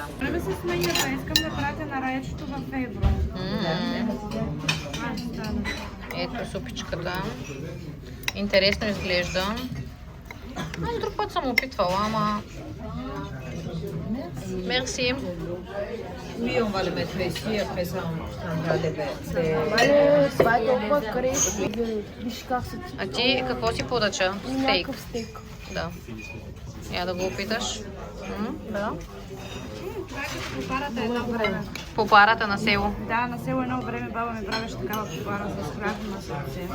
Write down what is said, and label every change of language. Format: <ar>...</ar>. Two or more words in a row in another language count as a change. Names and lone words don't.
<bg>Време се сменя, искам да пратя на раечето в евро. Ето супичката. Интересно изглежда. Аз друг път съм опитвала, ама... Мерси.</bg> <fr>Oui, on va le mettre ici, après ça on prendra des</fr> <bg>Това е толкова красиво. Виж как се А ти какво си поръча? Стейк. някакъв стейк. Да. Я да го опиташ. Да. Това е като попарата едно време. По парата на село. Да, на село едно време баба ми правеше такава попара с хляб на сърце.</bg>